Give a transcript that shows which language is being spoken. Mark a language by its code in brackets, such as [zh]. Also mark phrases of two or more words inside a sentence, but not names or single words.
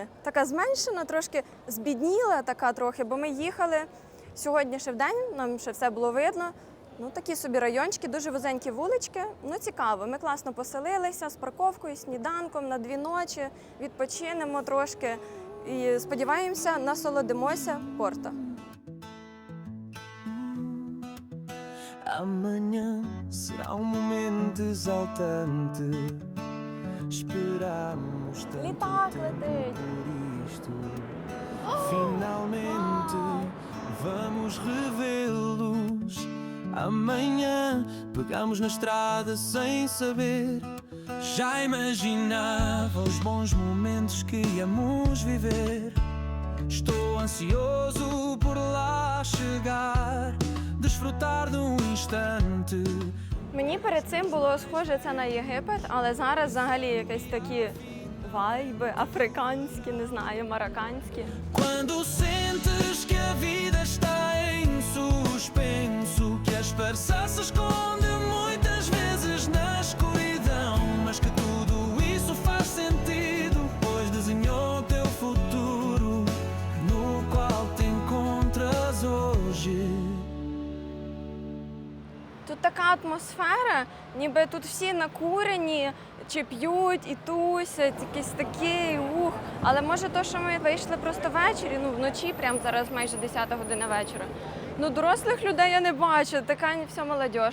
[uk] Така зменшена, трошки збідніла така трохи, бо ми їхали сьогодні ще вдень, нам ще все було видно. Ну, такі собі райончики, дуже вузенькі вулички. Ну, цікаво. Ми класно поселилися з парковкою, сніданком на 2 ночі, відпочинемо трошки і сподіваємося, насолодимося Порто. [pt] Amanhã será momento exaltante. Esperamos tanto [uk] Літак [pt] tempo [uk] летить. [pt] por isto. Finalmente vamos revê-los. Amanhã pegamos na estrada sem saber. Já imaginava os bons momentos que íamos viver. Estou ansioso por lá chegar, desfrutar de instante. [uk] Мені перед цим було схоже це на Єгипет, але зараз взагалі якісь такі вайби африканські, не знаю, марокканські. [pt] Quando sentes que a vida está em suspenso, que a esperança se esconde muitas vezes na escuridão, mas que tudo isso faz sentido, pois desenhou teu futuro, no qual te encontras hoje. [uk] Тут така атмосфера, ніби тут всі накурені, чи п'ють і тусять, якийсь такий ух. Але може то, що ми вийшли просто ввечері, ну вночі, прямо зараз майже 10 година вечора. Ну дорослих людей я не бачу, така вся молодь.